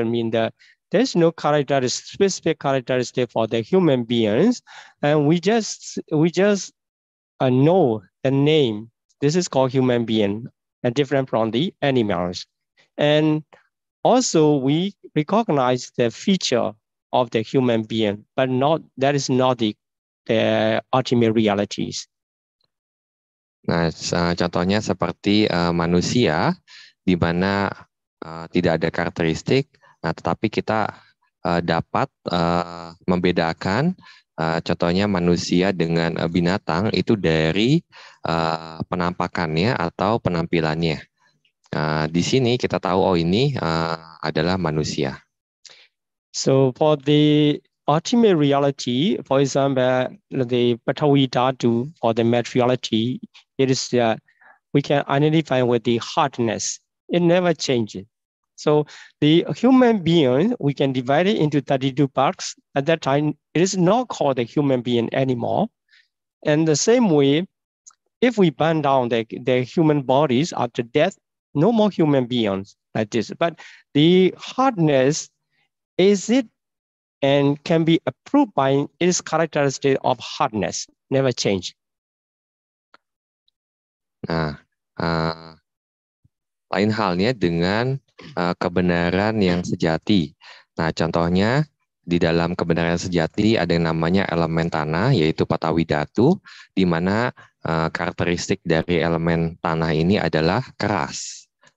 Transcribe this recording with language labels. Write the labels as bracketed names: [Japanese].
[English] I mean, there's no specific characteristic for the human beings, and we just know the name. This is called human being, and different from the animals. And also we recognize the feature of the human being, but that is not the ultimate realities. [Indonesian] Nah, contohnya seperti manusia, di mana tidak ada karakteristik, nah tetapi kita dapat membedakan, contohnya manusia dengan binatang itu dari penampakannya atau penampilannya. Di sini kita tahu oh ini adalah manusia. [English] So for the ultimate reality, for example, the Patawi Dhatu for the materiality, it is we can identify with the hardness. It never changes. So the human being, we can divide it into 32 parts. At that time, it is not called a human being anymore. And the same way, if we burn down the human bodies after death, no more human beings like this. But the hardness is it and can be approved by its characteristic of hardness, never change. [Indonesian] Nah, lain halnya dengan kebenaran yang sejati. Nah, contohnya di dalam kebenaran sejati ada yang namanya elemen tanah, yaitu Patawi Dhatu, di mana karakteristik dari elemen tanah ini adalah keras.